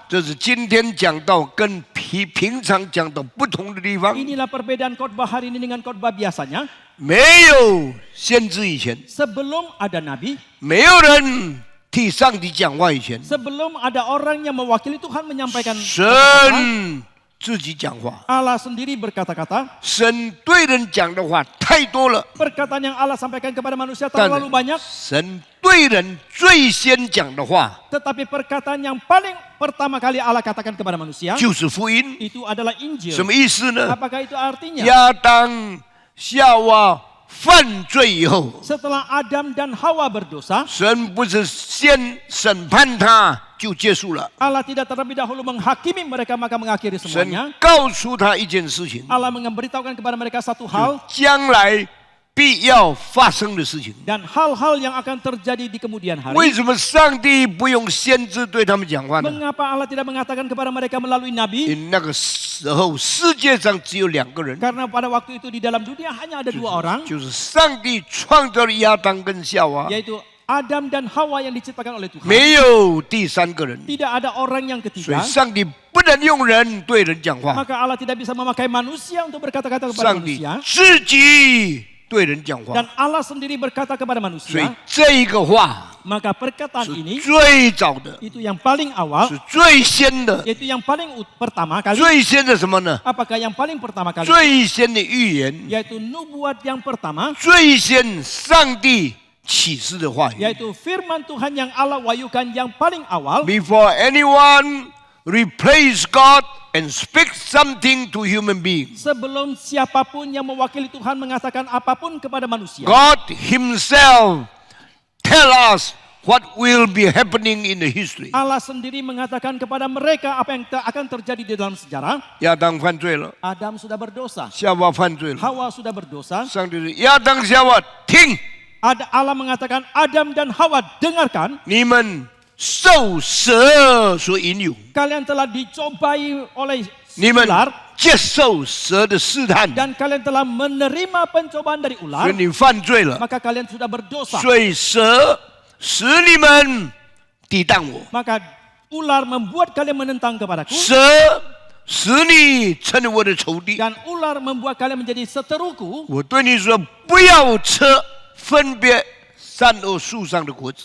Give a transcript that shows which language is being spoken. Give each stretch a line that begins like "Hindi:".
Chinese: 这是今天讲到跟平常讲到不同的地方。
Indonesian: Inilah perbedaan khotbah hari ini dengan khotbah biasanya.
Chinese: 没有先知以前，
Indonesian: Sebelum ada Nabi,
Chinese: 没有人替上帝讲话以前，
Indonesian: sebelum ada orang yang mewakili Tuhan menyampaikan kata-kata,
Chinese: 神自己讲话。
Indonesian: Allah sendiri berkata-kata.
Chinese: 神对人讲的话太多了，
Indonesian: Perkataan yang Allah sampaikan kepada manusia
Chinese: 但
Indonesian: terlalu banyak,
Chinese: 神对人最先讲的话
Indonesian: tetapi perkataan yang paling pertama kali Allah katakan kepada manusia
Chinese: 就是福音。
Indonesian: itu adalah
Chinese: 什
Indonesian: Injil.
Chinese: 么意思呢？
Indonesian: Apakah itu artinya?
Chinese: 亚当、夏娃犯罪以后，
Indonesian: Setelah Adam dan Hawa berdosa,
Chinese: 神不是先审判他就结束了，
Indonesian: Allah tidak terlebih dahulu menghakimi mereka maka mengakhiri
Chinese: 神
Indonesian: semuanya.
Chinese: 告诉他一件事情：
Indonesian: Allah memberitahukan kepada mereka satu hal,
Chinese: 将来必要发生的事情。
Indonesian: dan hal-hal yang akan terjadi di kemudian
Chinese: 为
Indonesian: hari.
Chinese: 什么上帝不用先知对他们讲话呢？
Indonesian: Mengapa Allah tidak mengatakan kepada mereka melalui
Chinese: 因
Indonesian: nabi?
Chinese: 为那个时候世界上只有2个人，
Indonesian: Karena pada waktu itu di dalam dunia hanya ada 2 orang,
Chinese: 就是上帝创造了亚当跟夏娃，
Indonesian: yaitu Adam dan Hawa yang diciptakan oleh Tuhan.
Chinese: 没有第3个人，
Indonesian: Tidak ada orang yang
Chinese: 所
Indonesian: ketiga.
Chinese: 以上帝不能用人对人讲话，
Indonesian: Maka Allah tidak bisa memakai manusia untuk berkata-kata kepada
Chinese: 上帝
Indonesian: manusia.
Chinese: 自己对人讲话，
Indonesian: Dan Allah sendiri berkata kepada
Chinese: 所以
Indonesian: manusia.
Chinese: 这一个话
Indonesian: Maka perkataan
Chinese: 是
Indonesian: ini
Chinese: 最早的，
Indonesian: itu yang paling awal,
Chinese: 是最先的，
Indonesian: yaitu yang paling pertama kali.
Chinese: 最先的什么呢？
Indonesian: Apakah yang paling pertama kali?
Chinese: 最先的预言，
Indonesian: Yaitu nubuat yang pertama,
Chinese: 最先上帝启示的话语。
Indonesian: yaitu firman Tuhan yang Allah wahyukan yang paling awal.
English: Before anyone replace God and speak something to human being,
Indonesian: Sebelum siapapun yang mewakili Tuhan mengatakan apapun kepada manusia,
English: God Himself tell us what will be happening in the history.
Indonesian: Allah sendiri mengatakan kepada mereka apa yang akan terjadi di dalam sejarah.
Chinese: 亚当犯罪了，
Indonesian: Adam sudah berdosa,
Chinese: 夏娃犯罪了，
Indonesian: Hawa sudah berdosa.
Chinese: 上帝说：“亚当、夏娃，听，
Indonesian: Allah mengatakan Adam dan Hawa dengarkan,
Chinese: 你们受蛇所引诱，
Indonesian: kalian telah dicobai oleh
Chinese: 你们
Indonesian: ular
Chinese: 接受蛇的试探，
Indonesian: dan kalian telah menerima pencobaan dari
Chinese: 所
Indonesian: ular,
Chinese: 以你犯罪了，
Indonesian: maka kalian sudah berdosa.
Chinese: 所以蛇使你们抵挡我。”
Indonesian: Maka ular membuat kalian menentang kepadaku
Chinese: 蛇使你成为我的仇敌。
Indonesian: dan ular membuat kalian menjadi seteruku.
Chinese: 我对你说，不要吃分别善恶树上的果子。